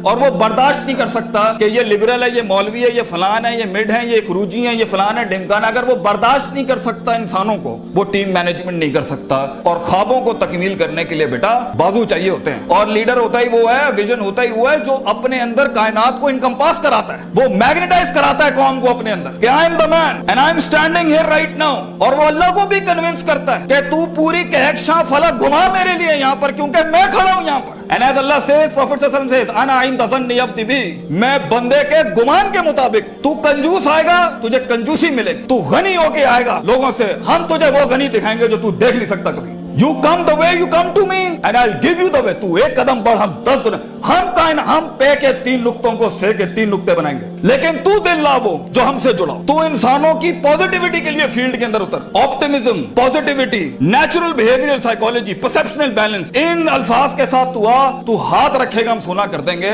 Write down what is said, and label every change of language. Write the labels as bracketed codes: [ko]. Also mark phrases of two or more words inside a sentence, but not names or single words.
[hi] और वो बर्दाश्त नहीं कर सकता कि ये लिबरल है, ये मौलवी है, ये फलान है, ये मिड है, ये क्रूजी है, ये फलान है, ढिमकान। अगर वो बर्दाश्त नहीं कर सकता इंसानों को, वो [en] team management [hi] नहीं कर सकता। और ख्वाबों को तकमील करने के लिए बेटा बाजू चाहिए होते हैं, और लीडर होता ही वो है, विजन होता ही वो है जो अपने अंदर कायनात को इनकम्पास कराता है, वो मैग्नेटाइज कराता है कौम को अपने अंदर कि [en] I am the man and I am standing here right now. [hi] और वो अल्लाह को भी कन्विंस करता है कि तू पूरी कहकशां फलक घुमा मेरे लिए यहाँ पर, क्योंकि मैं खड़ा हूं यहाँ पर। [en] And as Allah says, Prophet [ar] صلى الله عليه وسلم [en] says, [ar] "أنا عند ظن عبدي بي", [hi] मैं बंदे के गुमान के मुताबिक। तू कंजूस आएगा, तुझे कंजूसी मिलेगी। तू गनी होके आएगा लोगों से, हम तुझे वो गनी दिखाएंगे जो तू देख नहीं सकता कभी। [en] You come the way you come to me and I'll give you the way। [hi] तू एक कदम बढ़, हम 10 दुना। हम पे के 3 नुक्तों को से के 3 नुक्ते बनाएंगे, लेकिन तू दिल ला वो जो हमसे जुड़ा। तू इंसानों की पॉजिटिविटी के लिए फील्ड के अंदर उतर। [en] optimism, positivity, natural behavioral psychology, perceptional balance, [hi] इन अल्फाज के साथ तू आ, तू हाथ रखेगा हम सोना कर देंगे।